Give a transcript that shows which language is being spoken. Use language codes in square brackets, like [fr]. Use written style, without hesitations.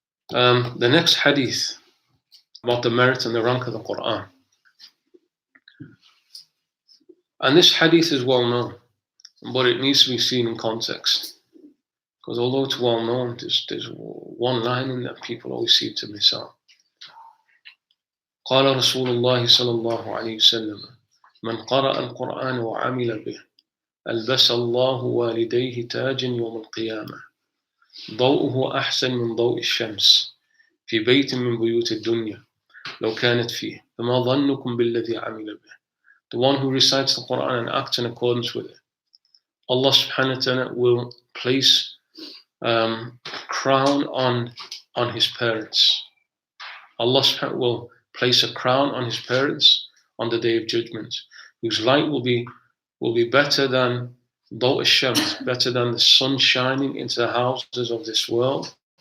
[en] The next hadith about the merit and the rank of the Quran. And this hadith is well known, but it needs to be seen in context. Because although it's well known, there's one line in that people always seem to miss out. [ar] قال رسول الله صلى الله عليه وسلم من قرأ القرآن وعمل به ألبس الله والديه تاجا يوم القيامة ضوءه أحسن من ضوء الشمس في بيت من بيوت الدنيا لو كانت فيه فما ظنكم بالذي عمل به. [en] The one who recites the Quran and acts in accordance with it, Allah subhanahu wa ta'ala will place crown on his parents. Allah subhanahu will place a crown on his parents on the Day of Judgment, whose light will be better than Daw al-Shams, better than the sun shining into the houses of this world.